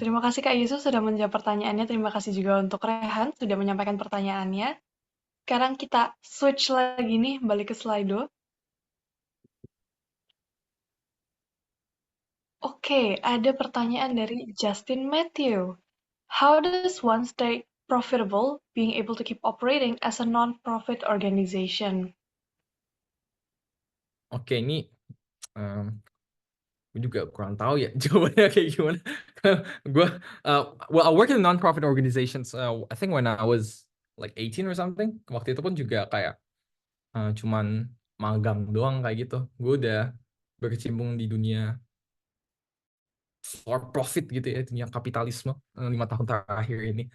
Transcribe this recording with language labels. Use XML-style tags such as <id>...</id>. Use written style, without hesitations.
<id>terima kasih Kak Yusuf sudah menjawab pertanyaannya. Terima kasih juga untuk Rehan sudah menyampaikan pertanyaannya. Sekarang kita switch lagi nih, balik ke Slido. Oke, ada pertanyaan dari Justin Matthew.</id> <en>How does one stay profitable being able to keep operating as a non-profit organization?</en> <id>Oke, ini gue juga kurang tahu ya jawabannya kayak gimana.</id> <en>Gue well, I work in non-profit organizations. I think when I was like 18 or something.</en> <id>Waktu itu pun juga kayak cuman magang doang kayak gitu. Gue udah berkecimpung di dunia for profit gitu ya, dunia kapitalisme 5 tahun terakhir ini.</id>